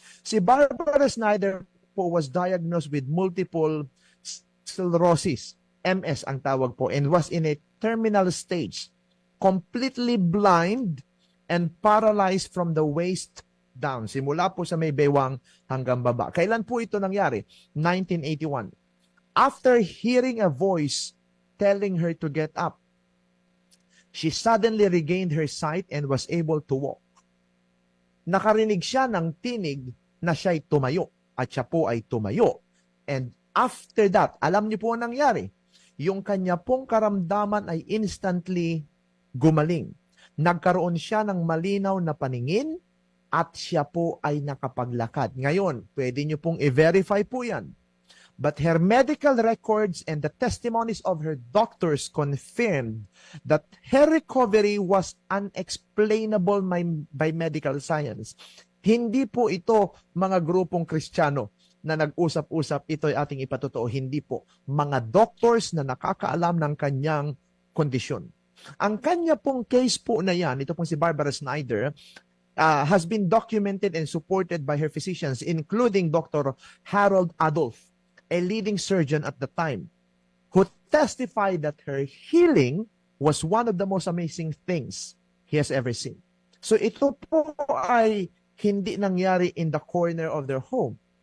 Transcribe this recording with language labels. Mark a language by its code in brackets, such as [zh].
[en] Si Barbara Snyder po was diagnosed with multiple sclerosis, MS [tl] ang tawag po, [en] and was in a terminal stage, completely blind and paralyzed from the waist down. [tl] Simula po sa may bewang hanggang baba. Kailan po ito nangyari? 1981. [en] After hearing a voice telling her to get up, she suddenly regained her sight and was able to walk. [tl] Nakarinig siya ng tinig na siya'y tumayo at siya po ay tumayo. [en] And after that, [tl] alam niyo po ang nangyari. Yung kanya pong karamdaman ay instantly gumaling. Nagkaroon siya ng malinaw na paningin at siya po ay nakapaglakad. Ngayon, pwede niyo pong i-verify po yan. [en] But her medical records and the testimonies of her doctors confirmed that her recovery was unexplainable by medical science. [tl] Hindi po ito mga grupong Kristiyano na nag-usap-usap, ito ay ating ipatotoo. Hindi po. Mga doctors na nakakaalam ng kanyang kondisyon. Ang kanya pong case po na yan, ito pong si Barbara Snyder, [en] has been documented and supported by her physicians, including Dr. Harold Adolph, a leading surgeon at the time, who testified that her healing was one of the most amazing things he has ever seen. [tl] So ito po ay hindi nangyari [en] in the corner of their home.